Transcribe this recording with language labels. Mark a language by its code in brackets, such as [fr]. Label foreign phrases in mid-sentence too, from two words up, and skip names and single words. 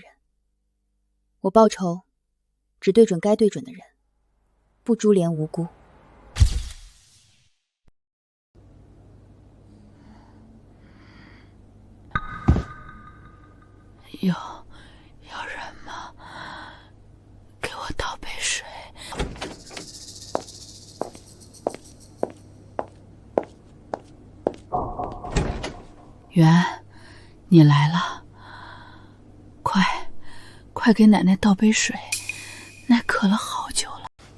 [zh] 我報仇只對準該對準的人，不株連無辜。有人嗎？給我倒杯水。元，你來了，快給奶奶倒杯水，奶渴了好久了。